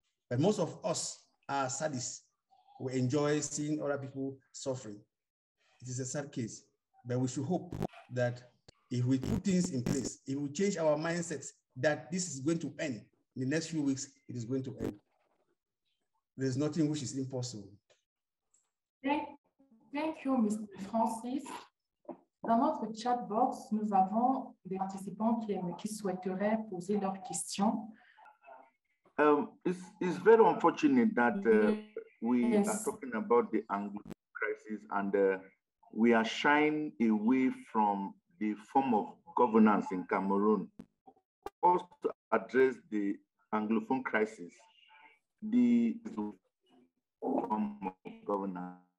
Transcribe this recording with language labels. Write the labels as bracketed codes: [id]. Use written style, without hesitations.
[en] But most of us are sadists. We enjoy seeing other people suffering. It is a sad case, but we should hope that if we put things in place, if we change our mindsets that this is going to end in the next few weeks, it is going to end. There's nothing which is impossible. Thank you, Mr. Francis. [fr] Dans notre chat box, nous avons des participants qui souhaiteraient poser leurs questions. [en] It's very unfortunate that we are talking about the Anglo crisis and we are shying away from the form of governance in Cameroon. Also to address the Anglophone crisis, the form of governance.